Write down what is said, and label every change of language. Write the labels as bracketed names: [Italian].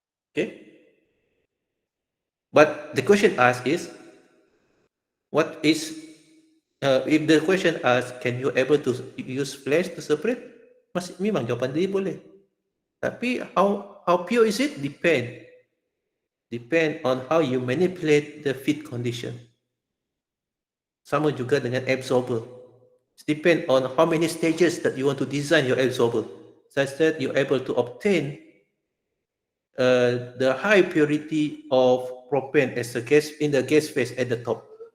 [English] Okay? But the question asked is, what is, if the question asks, can you able to use flash to separate? [Malay] Memang jawapan dia boleh. Tapi how pure is it? [English] Depend on how you manipulate the feed condition. [Malay] Sama juga dengan absorber. [English] It depend on how many stages that you want to design your absorber, such that you're able to obtain the high purity of propane as a gas in the gas phase at the top.